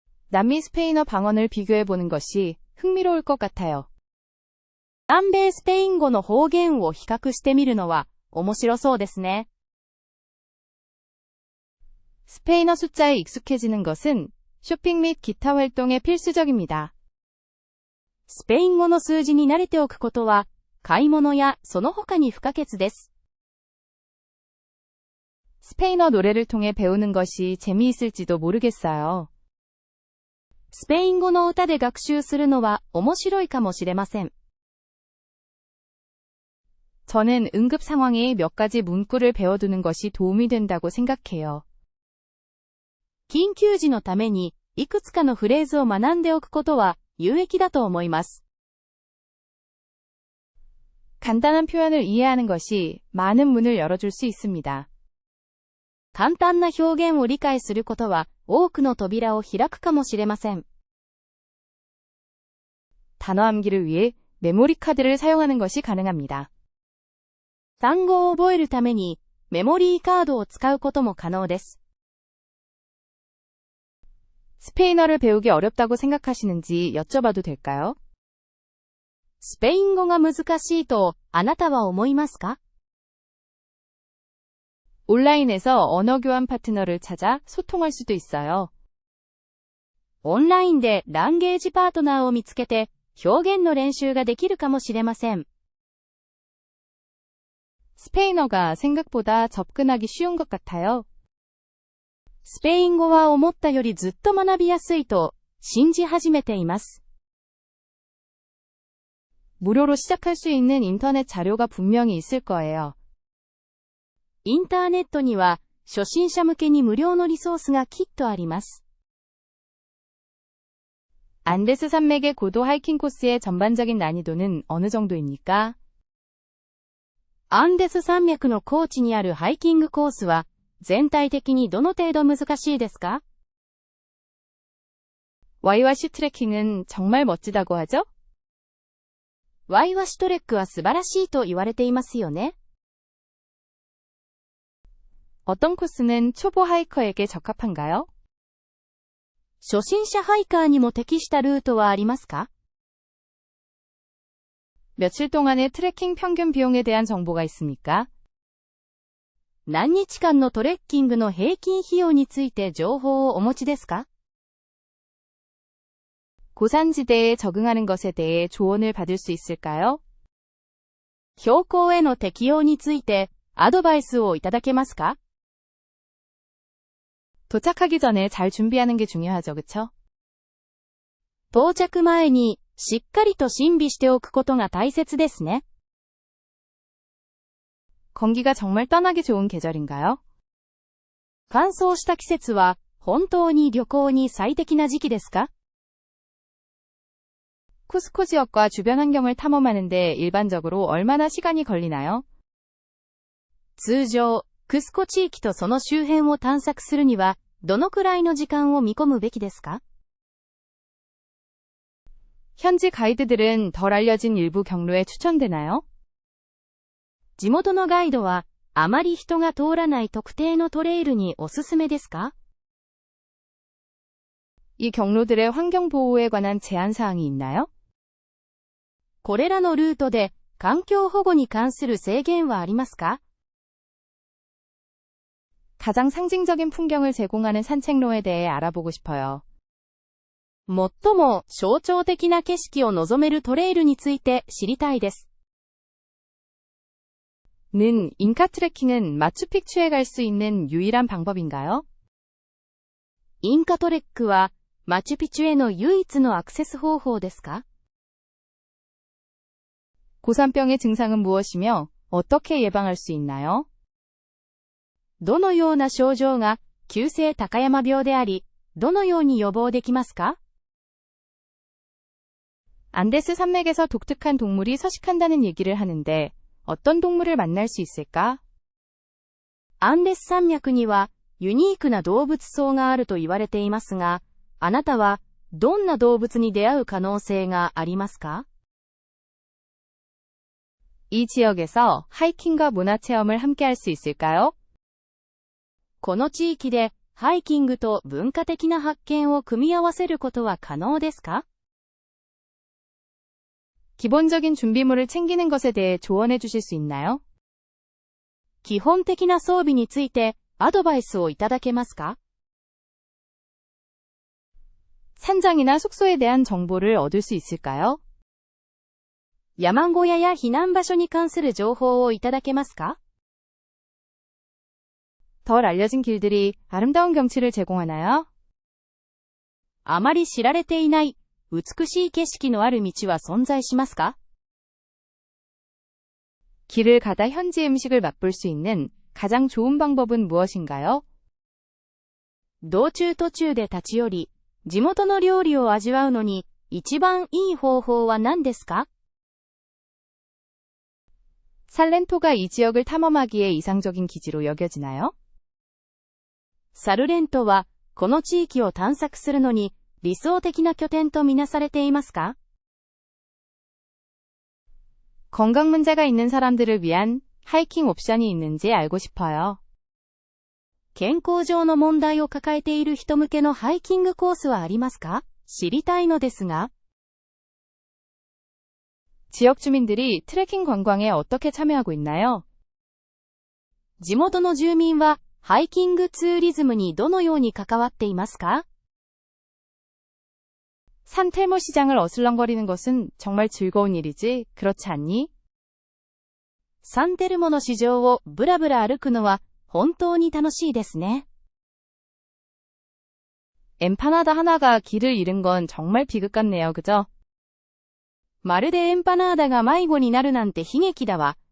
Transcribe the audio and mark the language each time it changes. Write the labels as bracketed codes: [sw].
[ko] 남미 스페인어 방언을 비교해보는 것이 흥미로울 것 같아요. [ja] 南米スペイン語の方言を比較してみるのは面白そうですね。 [ko] 스페인어 숫자에 익숙해지는 것은 쇼핑 및 기타 활동에 필수적입니다. [ja] スペイン語の数字に慣れておくことは、買い物やその他に不可欠です。 [ko] 스페인어 노래를 통해 배우는 것이 재미있을지도 모르겠어요. [ja] スペイン語の歌で学習するのは面白いかもしれません。 [ko] 저는 응급 상황에 몇 가지 문구를 배워두는 것이 도움이 된다고 생각해요. [ja] 緊急時のために、いくつかのフレーズを学んでおくことは有益だと思います。 [ko] 간단한 표현을 이해하는 것이 많은 문을 열어줄 수 있습니다. [ja] 簡単な表現を理解することは多くの扉を開くかもしれません。 [ko] 단어 암기를 위해 메모리 카드를 사용하는 것이 가능합니다. [ja] 単語を覚えるためにメモリーカードを使うことも可能です。 [ko] 스페인어를 배우기 어렵다고 생각하시는지 여쭤봐도 될까요? [ja] スペイン語が難しいとあなたは思いますか？ [ko] 온라인에서 언어 교환 파트너를 찾아 소통할 수도 있어요. [ja] オンラインでランゲージパートナーを見つけて表現の練習ができるかもしれません。 [ko] 스페인어가 생각보다 접근하기 쉬운 것 같아요. [ja] スペイン語は思ったよりずっと学びやすいと信じ始めています。 [ko] 무료로 시작할 수 있는 인터넷 자료가 분명히 있을 거예요. [ja] インターネットには初心者向けに無料のリソースがきっとあります。 [ko] 안데스 산맥의 고도 하이킹 코스의 전반적인 난이도는 어느 정도입니까? [ja] アンデス山脈の高地にあるハイキングコースは全体的にどの程度難しいですか？ [ko] Y와시 트레킹은 정말 멋지다고 하죠? [ja] Y와시トレックは素晴らしいと言われていますよね。 [ko] 어떤 코스는 초보 하이커에게 적합한가요? [ja] 初心者ハイカーにも適したルートはありますか？ [ko] 며칠 동안의 트레킹 평균 비용에 대한 정보가 있습니까? [ja] 何日間のトレッキングの平均費用について情報をお持ちですか？ [ko] 고산지대에 적응하는 것에 대해 조언을 받을 수 있을까요? [ja] 標高への適応についてアドバイスをいただけますか？ [ko] 도착하기 전에 잘 준비하는 게 중요하죠, 그쵸? [ja] 到着前にしっかりと準備しておくことが大切ですね。 [ko] 건기가 정말 떠나기 좋은 계절인가요? [ja] 乾燥した季節は本当に旅行に最適な時期ですか？ [ko] 쿠스코 지역과 주변 환경을 탐험하는 데 일반적으로 얼마나 시간이 걸리나요? [ja] 通常、クスコ地域とその周辺を探索するにはどのくらいの時間を見込むべきですか？ [ko] 현지 가이드들은 덜 알려진 일부 경로에 추천되나요? [ja] 地元のガイドはあまり人が通らない特定のトレイルにおすすめですか？ [ko] 이 경로들의 환경 보호에 관한 제한 사항이 있나요? [ja] これらのルートで環境保護に関する制限はありますか？ [ko] 가장 상징적인 풍경을 제공하는 산책로에 대해 알아보고 싶어요. [ja] 最も象徴的な景色を望めるトレイルについて知りたいです。 [ko] 는 잉카 트레킹은 마추픽추에 갈 수 있는 유일한 방법인가요? [ja] インカトレックはマチュピチュへの唯一のアクセス方法ですか？ [ko] 고산병의 증상은 무엇이며 어떻게 예방할 수 있나요? [ja] どのような症状が急性高山病であり、どのように予防できますか？ [ko] 안데스 산맥에서 독특한 동물이 서식한다는 얘기를 하는데 어떤 동물을 만날 수 있을까? [ja] アンデス山脈にはユニークな動物層があると言われていますが、あなたはどんな動物に出会う可能性がありますか？ [ko] 이 지역에서 하이킹과 문화체험을 함께 할 수 있을까요? [ja] この地域でハイキングと文化的な発見を組み合わせることは可能ですか？ [ko] 기본적인 준비물을 챙기는 것에 대해 조언해 주실 수 있나요? [ja] 基本的な装備についてアドバイスをいただけますか？ [ko] 산장이나 숙소에 대한 정보를 얻을 수 있을까요? [ja] 山小屋や避難場所に関する情報をいただけますか？ [ko] 덜 알려진 길들이 아름다운 경치를 제공하나요? [ja] あまり知られていない美しい景色のある道は存在しますか？ [ko] 길을 가다 현지 음식을 맛볼 수 있는 가장 좋은 방법은 무엇인가요? [ja] 道中途中で立ち寄り、地元の料理を味わうのに一番いい方法は何ですか？ [ko] 살렌토가 이 지역을 탐험하기에 이상적인 기지로 여겨지나요? [ja] サルレントはこの地域を探索するのに理想的な拠点とみなされていますか？ [ko] 건강 문제가 있는 사람들을 위한 하이킹 옵션이 있는지 알고 싶어요. [ja] 健康上の問題を抱えている人向けのハイキングコースはありますか？知りたいのですが。 [ko] 지역 주민들이 트레킹 관광에 어떻게 참여하고 있나요? [ja] 地元の住民はハイキングツーリズムにどのように関わっていますか？ [ko] 산텔모 시장을 어슬렁거리는 것은 정말 즐거운 일이지, 그렇지 않니? [ja] サンテルモの市場をブラブラ歩くのは本当に楽しいですね。 [ko] 엠파나다 하나가 길을 잃은 건 정말 비극 같네요, 그죠? [ja] まるでエンパナーダが迷子になるなんて悲劇だわ。